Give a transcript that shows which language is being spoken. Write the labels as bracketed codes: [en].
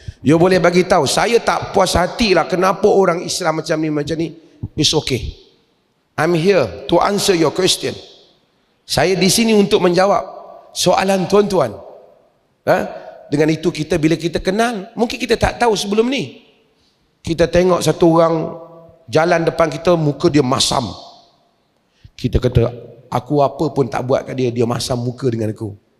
[ms] You boleh bagi tahu, saya tak puas hati lah kenapa orang Islam macam ni. [en] It's okay. I'm here to answer your question. [ms] Saya di sini untuk menjawab soalan tuan-tuan. Dengan itu kita, bila kita kenal, mungkin kita tak tahu sebelum ni. Kita tengok satu orang jalan depan kita, muka dia masam. Kita kata, aku apa pun tak buat kat dia, dia masam muka dengan aku.